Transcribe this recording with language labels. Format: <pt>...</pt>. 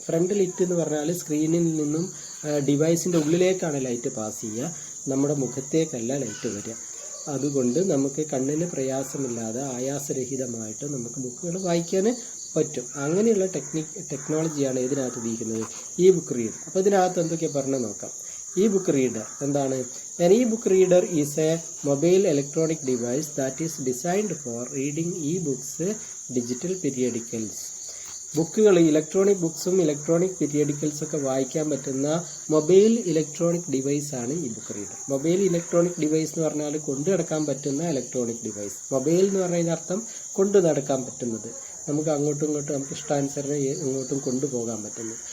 <ml>Front Litt എന്ന് പറഞ്ഞാൽ സ്ക്രീനിൽ നിന്നും ഡിവൈസിൻ്റെ ഉള്ളിലേക്കാണ് ലൈറ്റ് പാസ് ചെയ്യുക, നമ്മുടെ മുഖത്തേക്കല്ല ലൈറ്റ് വരിക. അതുകൊണ്ട് നമുക്ക് കണ്ണിന് പ്രയാസമില്ലാതെ ആയാസരഹിതമായിട്ട് നമുക്ക് ബുക്കുകൾ വായിക്കാൻ പറ്റും. അങ്ങനെയുള്ള ടെക്നോളജിയാണ് ഇതിനകത്ത് ഉപയോഗിക്കുന്നത്, ബുക്ക് റീഡർ. അപ്പോൾ ഇതിനകത്ത് എന്തൊക്കെയാണ് പറഞ്ഞ് നോക്കാം. ബുക്ക് റീഡർ എന്താണ്?</ml> <en>An e-book reader is a mobile electronic device that is designed for reading e-books, digital periodicals.</en> <ml>ബുക്കുകൾ, ഇലക്ട്രോണിക് ബുക്സും ഇലക്ട്രോണിക് പീരിയഡിക്കൽസ് ഒക്കെ വായിക്കാൻ പറ്റുന്ന mobile electronic ഡിവൈസാണ് book reader. Mobile electronic device എന്ന് പറഞ്ഞാൽ കൊണ്ടു നടക്കാൻ പറ്റുന്ന ഇലക്ട്രോണിക് ഡിവൈസ്. മൊബൈൽ എന്ന് പറയുന്ന അർത്ഥം കൊണ്ടു നടക്കാൻ പറ്റുന്നത്, നമുക്ക് അങ്ങോട്ടും ഇങ്ങോട്ടും നമുക്ക് ഇഷ്ടാനുസരണം ഇങ്ങോട്ടും കൊണ്ടുപോകാൻ പറ്റുന്നത്.</ml>